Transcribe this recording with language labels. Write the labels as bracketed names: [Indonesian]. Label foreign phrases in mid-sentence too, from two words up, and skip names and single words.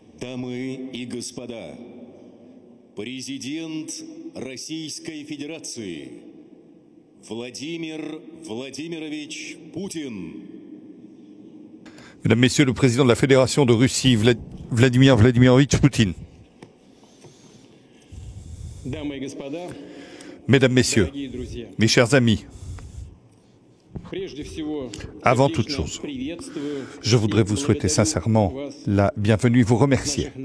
[Russian] Дамы и господа, президент Российской Федерации Владимир Владимирович Путин. [French] Mesdames, Messieurs, le président de la Fédération de Russie, Vladimir Vladimirovitch Poutine. Mesdames, Messieurs, mes chers amis, avant toute chose, je voudrais vous souhaiter sincèrement la bienvenue, vous remercier.